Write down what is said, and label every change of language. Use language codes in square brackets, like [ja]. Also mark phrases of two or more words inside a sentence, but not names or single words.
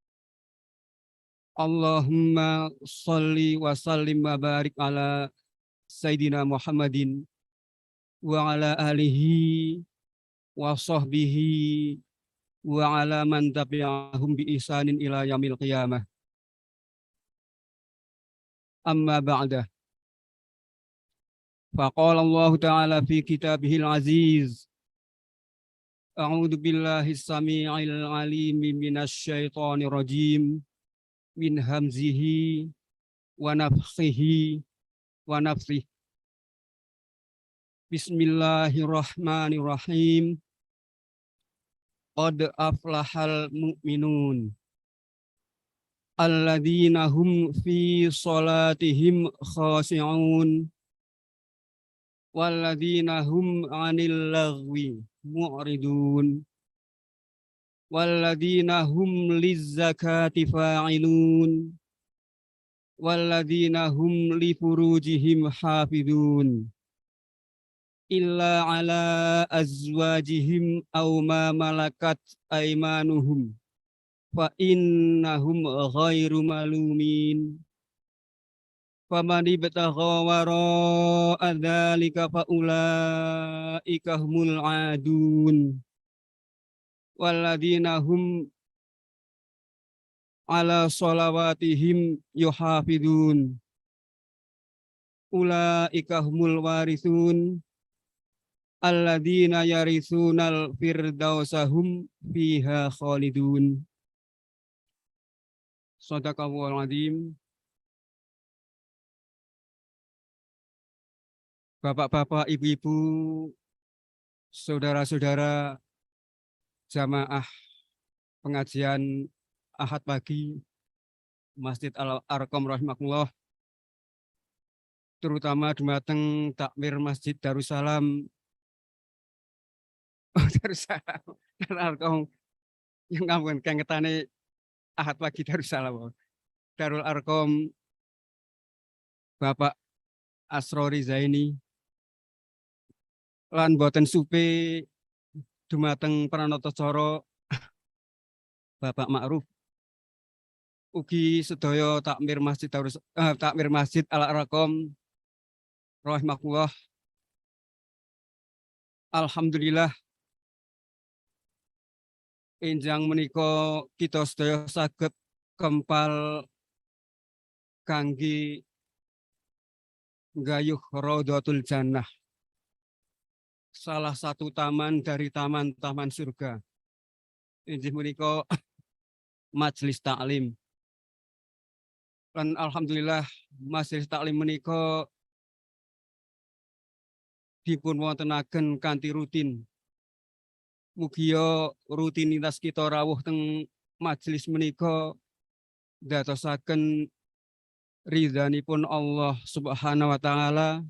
[ar] اللهم صل وسلم وبارك على سيدنا محمد وعلى آله وصحبه وعلى من تبعهم بإحسان إلى يوم القيامة. أما بعد. فقال الله تعالى في كتابه العزيز. أعوذ بالله السميع العليم من الشيطان الرجيم من همزه ونفثه ونفثه. Bismillahirrahmanirrahim. قد أفلح المؤمنون الذين هم في صلاتهم خاشعون والذين هم عن اللغو معرضون والذين هم للزكاة فاعلون والذين هم لفروجهم حافظون إلا على أزواجهم أو ما ملكت أيمانهم فإنهم غير ملومين. فمن ابتغى وراء ذلك فأولئك هم العادون والذين هم على صلواتهم يحافظون أولئك هم الوارثون الذين يرثون الفردوس هم فيها خالدون. صدق الله العظيم. Bapak-bapak, [id] ibu-ibu, saudara-saudara jamaah pengajian Ahad pagi Masjid Al-Arqam rahimakumullah, terutama dumateng takmir Masjid Darussalam [jv] Darussalam Al-Arqam yang ngampun kengetane Ahad pagi Darussalam Darul Arqam Bapak Asrori Zaini lan boten supe dumateng Pranata Coro Bapak Ma'ruf ugi sedaya takmir Masjid Al-Arqam rahimakumullah. Alhamdulillah enjang menika kita sedaya saged kempal kangge nggayuh Raudhatul Jannah, [id] salah satu taman dari taman-taman surga. [jv] Inggih menika majelis taklim. Dan alhamdulillah majelis taklim menika dipun wontenaken kanthi rutin. Mugia rutinitas kita rawuh teng majelis menika dadosaken ridhanipun Allah Subhanahu wa taala.